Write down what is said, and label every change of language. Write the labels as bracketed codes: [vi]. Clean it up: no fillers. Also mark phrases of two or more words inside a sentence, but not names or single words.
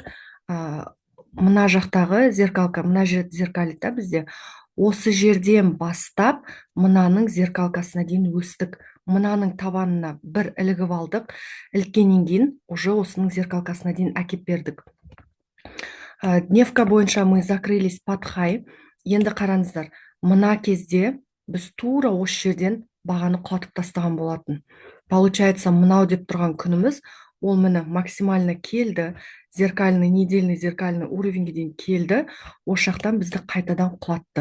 [kk] Мына жақтағы зеркалка, мына жерді зеркалита бізде. Осы жерден бастап, мынаның зеркалкасына дейін өстік. Мынаның табанына бір ілігіп алдық. Іліккеннен кейін, уже осының зеркалкасына дейін әкеп бердік. [ru] Дневка бойынша мы закрылись под хай. [kk] Енді қараңыздар, мына кезде біз тура осы жерден бағаны құлатып тастаған болатын. Получается, мынау деп тұрған күніміз, ол міне максимально келді, [ru] недельный зеркальный [kk] уровеньге дейін келді, осы жақтан бізді қайтадан құлатты.